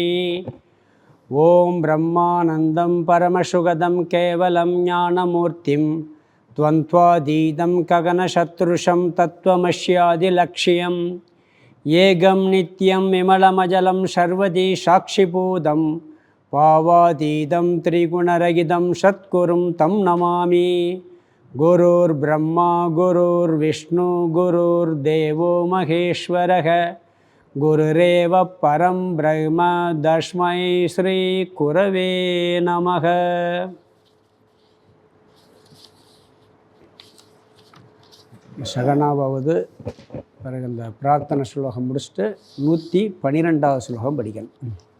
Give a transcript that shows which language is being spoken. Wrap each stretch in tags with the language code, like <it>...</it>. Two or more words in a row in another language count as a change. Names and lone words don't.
<sa>ओम् ब्रह्मानन्दं परमसुखदं केवलं ज्ञानमूर्तिं द्वन्द्वातीतं गगनसदृशं तत्त्वमस्यादिलक्ष्यम्. एकं नित्यं विमलमचलं सर्वधी साक्षिभूतं भावातीतं त्रिगुणरहितं सद्गुरुं तं नमामि. गुरुर् ब्रह्मा गुरुर् विष्णु गुरुर् देवो महेश्वरः गुरुरेव परं ब्रह्म तस्मै श्री गुरवे नमः.</sa> <ta>சகனாவது பிறகு இந்த பிரார்த்தனை ஸ்லோகம் முடிச்சுட்டு 112வது ஸ்லோகம் படிக்கணும்.</ta>